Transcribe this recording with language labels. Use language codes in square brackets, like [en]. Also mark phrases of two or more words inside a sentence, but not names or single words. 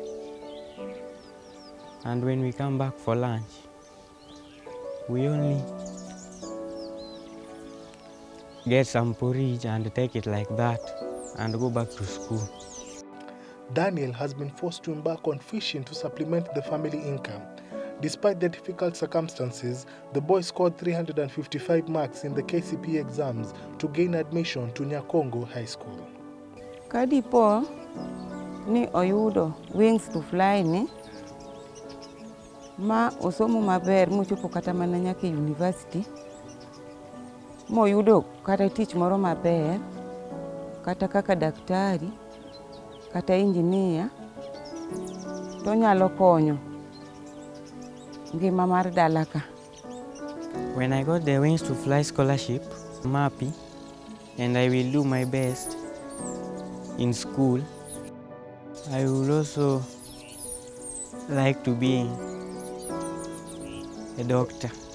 [en] And when we come back for lunch, we only get some porridge and take it like that and go back to school. Daniel has been forced to embark on fishing to supplement the family income. Despite the difficult circumstances, the boy scored 355 marks in the KCPE exams to gain admission to Nyakongo High School. [luo] Kadipo ni oyudo Wings to Fly ni ma osomo maber mochopo kata mana nyaka university moyudo kata tich moro maber kata kaka daktari kata engineer to nyalo konyo ngima mar dalaka. [en] When I got the Wings to Fly scholarship, I'm happy and I will do my best in school. I would also like to be a doctor.